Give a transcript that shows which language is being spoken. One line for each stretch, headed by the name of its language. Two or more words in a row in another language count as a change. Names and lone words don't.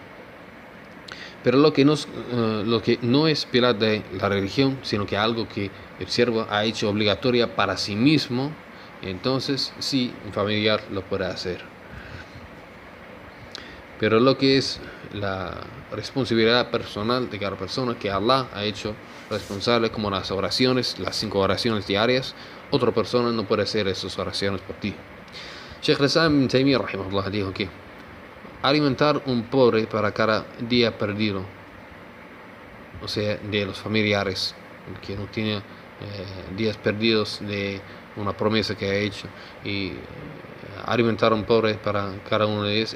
Spanish: Pero lo que no es pilar de la religión, sino que algo que el siervo ha hecho obligatoria para sí mismo, entonces sí, un familiar lo puede hacer. Pero lo que es la responsabilidad personal de cada persona, que Allah ha hecho responsable, como las oraciones, las 5 oraciones diarias, otra persona no puede hacer esas oraciones por ti. Sheikh al-Islam ibn Taymiyyah rahimahullah dijo que alimentar un pobre para cada día perdido, o sea, de los familiares que no tiene días perdidos de una promesa que ha hecho y alimentar a un pobre para cada uno de ellos.